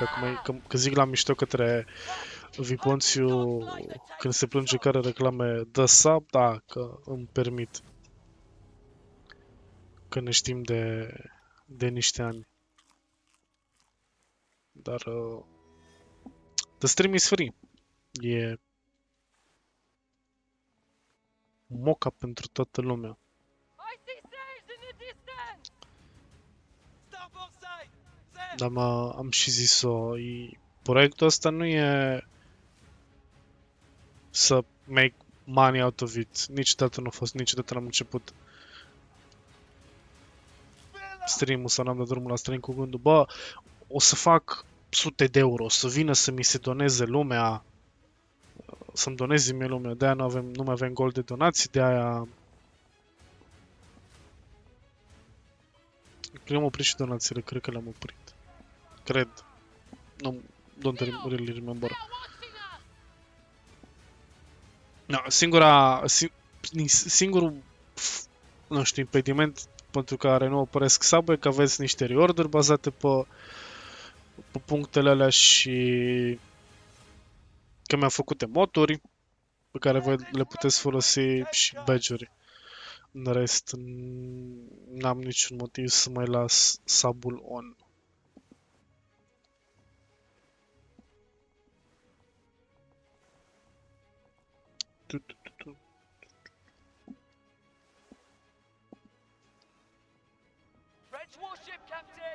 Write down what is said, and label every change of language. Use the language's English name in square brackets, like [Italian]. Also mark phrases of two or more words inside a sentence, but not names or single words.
[Romanian] Acum, că zic la mișto către Viponțiu, când se plânge care reclame dă sub, da, că îmi permit. Că ne știm de niște ani. [English] Dar the stream is free. [Romanian] E moca pentru toată lumea. Dar am și zis-o, proiectul ăsta nu e să [English] make money out of it. [Romanian] Niciodată nu a fost, niciodată n-am început stream-ul sau n-am dat drumul la stream cu gândul, bă, o să fac sute de euro, o să vină să mi se doneze lumea, să-mi doneze mie lumea, de-aia nu mai avem gol de donații, de-aia le-am oprit și donațiile, cred că le-am oprit. Cred. [English] Don't really remember. No, [Romanian] singurul, nu știu, impediment pentru care nu opresc sub e că aveți niște reorder bazate pe punctele alea și că mi-am făcut emoturi pe care voi le puteți folosi și badge-uri. În rest, n-am niciun motiv să mai las sub-ul on. [English] French warship, Captain!